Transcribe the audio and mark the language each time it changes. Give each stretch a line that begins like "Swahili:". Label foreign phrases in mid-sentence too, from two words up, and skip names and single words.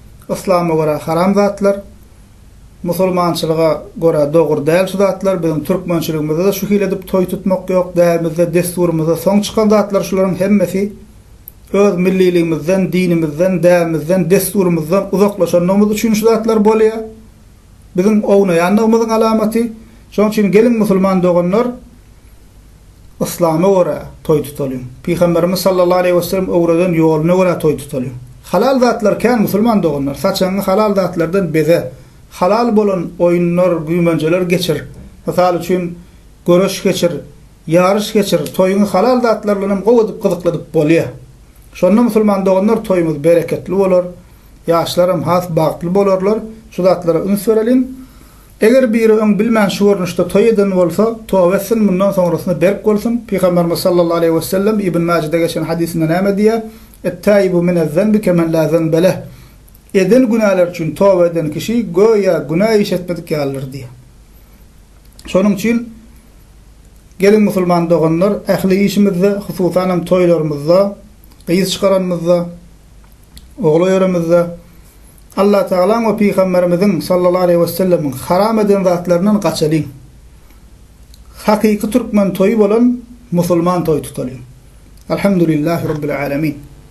Turkmen: Islama göre haram zatlar musulmançylyga göre dogry däl şu zatlar, bizim türkmençiligimizde de şu hile edip toy tutmak yok, dämizde, desturumuzda soň çykan zatlar şolaryň hemmesi öz milliligimizden, dinimizden, dämimizden, desturumuzdan uzaklaşanymyz üçin şu zatlar bolýar. Bizim ownaýanlygymyzyň alamaty. Şoň üçin gelin musulman doganlar İslam'a göre toy tutalım. Peygamberimiz
Arabic: صلى الله عليه وسلم
Turkmen: öwreden ýoluna göre toy tutalım. Halal zatlar kan musulman doganlar saçaňy halal zatlardan beze, halal bolan oýunlar, güýmenjeler geçir. Misal üçin görüş geçir, ýarış geçir. Toýuny halal zatlar bilen gowadyp gyzykladyp bolýar. Şonda musulman doganlar toýumuz bereketli bolar, ýaşlarym has bagtly bolarlar. Şu zatlara üns berelim. Eger biri öň bilmän şu görnüşde toy eden bolsa, tövbe etsin, bundan sonrasynda berk bolsun. Peygamberimiz
Arabic: صلى الله عليه وسلم
Turkmen: İbn Mace'de geçen hadisinde näme diýär?
Arabic: التائب من الذنب كمن لا ذنب له.
Turkmen: Eden günahlar üçin tövbe eden kişi goýa günah işetmedik ýalyr diýär. Şonuň üçin gelin musulman doganlar ähli işimizde, hususan toýlarymyzda, gyýyz çykaranymyzda, oglaýarymyzda Allah Teala we Peygamberimizin
Arabic: صلى الله عليه وسلم
Turkmen: haram eden zatlarından gaçalyň. Hakyky türkmen toýu bolan musulman toy tutalım.
Arabic: الحمد لله رب العالمين.